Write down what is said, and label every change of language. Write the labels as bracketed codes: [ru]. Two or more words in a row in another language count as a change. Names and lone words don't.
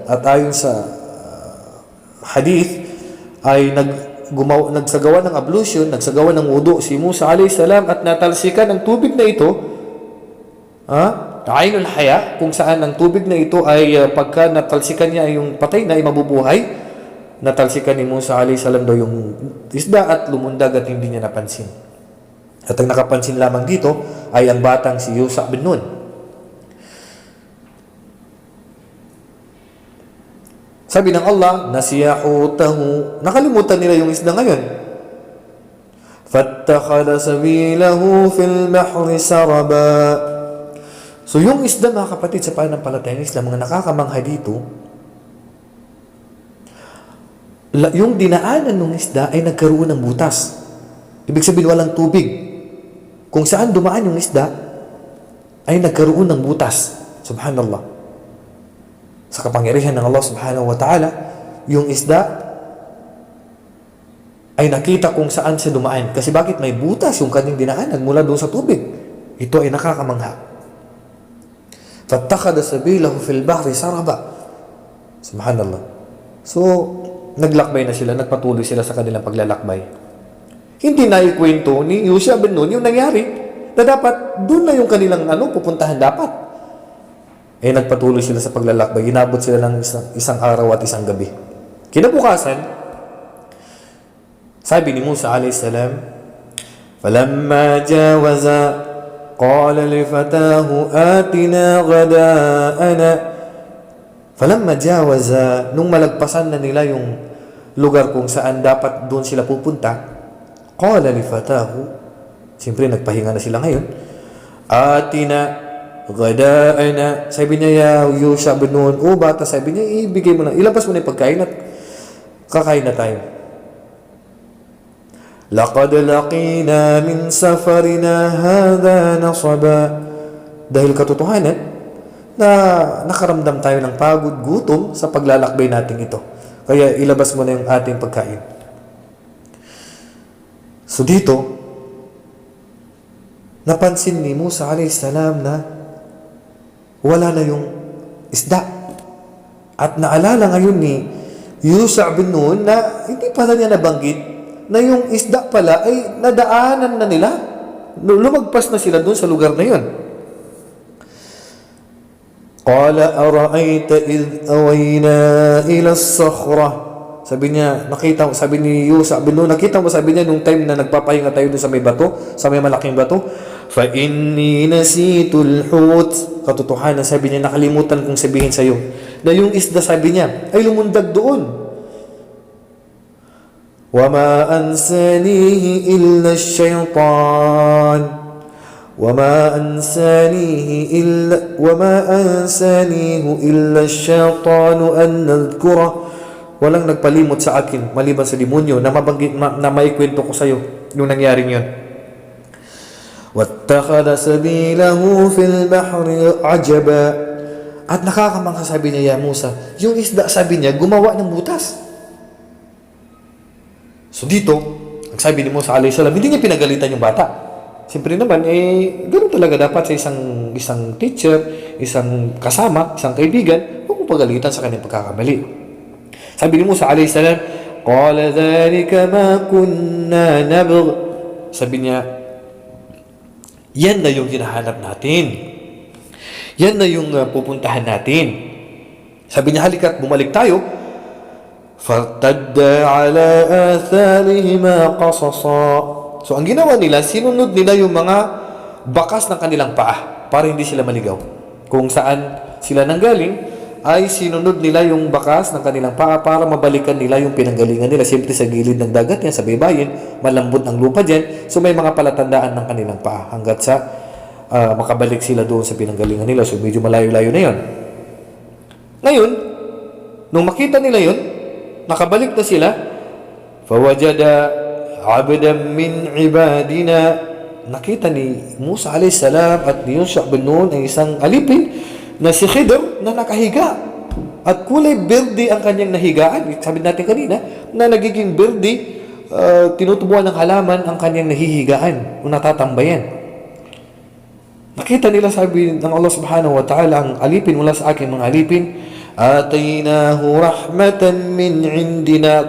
[tl] At ayon sa hadith, ay nagsagawa ng ablution, nagsagawa ng wudu si Musa alayhisalam at natalsikan ang tubig na ito, Ainul Haya, kung saan ang tubig na ito ay pagka natalsikan niya yung patay na ay mabubuhay, natalsikan ni Musa alayhisalam daw yung isda at lumundag at hindi niya napansin. At ang nakapansin lamang dito ay ang batang si Yusha bin Nun. Sabi ng Allah, nasiyahutahu, nakalimutan nila yung isda ngayon. [ar] فَاتَّخَذَ سَبِيلَهُ فِي الْبَحْرِ سَرَبًا. [tl] So yung isda, mga kapatid, sa pananampalatayang Islam, mga nakakamangha dito, yung dinaanan ng isda ay nagkaroon ng butas. Ibig sabihin walang tubig. Kung saan dumaan yung isda, ay nagkaroon ng butas. Subhanallah. Sa kapangyarihan ng Allah [ar] سُبْحَانَهُ وَتَعَالَىٰ, [tl] yung isda ay nakita kung saan siya dumaan. Kasi bakit may butas yung kanyang dinaanan mula doon sa tubig? Ito ay nakakamangha. [ar] فَاتَّخَذَ سَبِيلَهُ فِي الْبَحْرِ سَرَبًا. [tl] Subhanallah. So, naglakbay na sila, nagpatuloy sila sa kanilang paglalakbay. Hindi na ikwento ni Yusha bin Nun yung nangyari na dapat doon na yung kanilang pupuntahan dapat. Nagpatuloy sila sa paglalakbay. Inabot sila ng isang araw at isang gabi. Kinabukasan, sabi ni Musa alayhisalam, [ar] فَلَمَّا جَاوَزَا قَالَ لِفَتَاهُ آتِنَا غَدَاءَنَا. فَلَمَّا جَاوَزَا, [tl] nung malagpasan na nila yung lugar kung saan dapat doon sila pupunta, [ar] قَالَ لِفَتَاهُ, [tl] siyempre nagpahinga na sila ngayon, [ar] آتِنَا غَدَاءَنَا, [tl] sabi niya, ya Yusha bin Nun, bata, sabi niya, ibigay mo na, ilabas mo na yung pagkain at kakain na tayo. [ar] لَقَدْ لَقِينَا مِنْ سَفَرِنَا هَٰذَا نَصَبًا. [tl] Dahil katotohanan na nakaramdam tayo ng pagod, gutom sa paglalakbay natin ito. Kaya ilabas mo na yung ating pagkain. So dito, napansin ni Musa alayhisalam na wala na yung isda. At naalala ngayon ni Yusha bin Nun na hindi pala niya nabanggit na yung isda pala ay nadaanan na nila. Lumagpas na sila doon sa lugar na yun. [ar] قَالَ أَرَأَيْتَ إِذْ أَوَيْنَا إِلَى الصَّخْرَةِ. [tl] Sabi niya, sabi ni Yusha bin Nun, nakita mo, sabi niya, nung time na nagpapahinga tayo doon sa may bato, sa may malaking bato, [ar] فَإِنِّي نَسِيتُ الْحُوتِ. [tl] Katotohanan, sabi niya, nakalimutan kong sabihin sa iyo na yung isda, sabi niya, ay lumundag doon. [ar] وَمَا أَنْسَانِيهِ إِلَّا الشَّيْطَانِ وَمَا أَنْسَانِيهُ إِلَّا الشَّيْطَانُ أَنْ نَذْكُرَهُ. [tl] Walang nagpalimot sa akin maliban sa demonyo na na maikwento ko sa iyo yung nangyaring yun. [ar] وَاتَّخَذَ سَبِيلَهُ فِي الْبَحْرِ عَجَبًا. [tl] At nakakamangha, sabi niya, ya Musa, yung isda, sabi niya, gumawa ng butas. So dito, ang sabi ni Musa [ar] عَلَيْهِ السَّلَام, [tl] hindi niya pinagalitan yung bata. Siyempre naman, ganoon talaga dapat sa isang teacher, isang kasama, isang kaibigan, huwag mong pagalitan sa kanyang pagkakamali. Sabi ni Musa [ar] عَلَيْهِ السَّلَام, "قَالَ ذَٰلِكَ مَا كُنَّا نَبْغِ." [tl] Sabi niya, yan na yung hinahanap natin. Yan na yung pupuntahan natin. Sabi niya, halika't bumalik tayo. [ar] فَارْتَدَّا عَلَىٰ آثَارِهِمَا قَصَصًا. [tl] So, ang ginawa nila, sinunod nila yung mga bakas ng kanilang paa para hindi sila maligaw. Kung saan sila nanggaling, ay sinunod nila yung bakas ng kanilang paa para mabalikan nila yung pinanggalingan nila. Siyempre sa gilid ng dagat yan, sa baybayin, malambot ang lupa dyan. So, may mga palatandaan ng kanilang paa hanggat sa makabalik sila doon sa pinanggalingan nila. So, medyo malayo-layo na yun. Ngayon, nung makita nila yun, nakabalik na sila, [ar] فَوَجَدَ عَبْدًا مِّنْ عِبَادِنَا. [tl] Nakita ni Musa a.s. at ni Yusha bin Nun ang isang alipin na si Khidr na nakahiga. At kulay berde ang kanyang nahigaan. Sabi natin kanina, na nagiging berde, tinutubuan ng halaman ang kanyang nahihigaan o natatambayan. Nakita nila, sabi ng Allah [ar] سُبْحَانَهُ وَتَعَالَىٰ, [tl] ang alipin mula sa akin mga alipin, [ar] آتَيْنَاهُ رَحْمَةً مِّنْ عِنْدِنَا.